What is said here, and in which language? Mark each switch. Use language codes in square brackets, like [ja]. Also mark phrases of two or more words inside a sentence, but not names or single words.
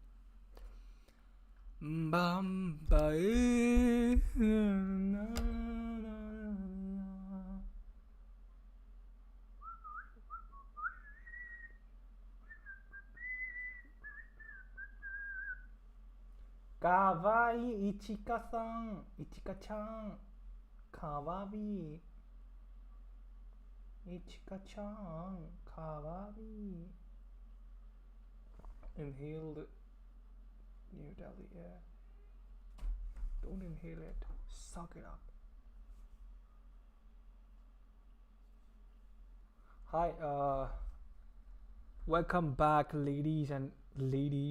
[ja] ボンベイ かわいい いちかさん、いちかちゃん、かわいい、いちかちゃん、かわいい. [en] Inhale the New Delhi air. Don't inhale it. Suck it up. Hi, welcome back, ladies and ladies.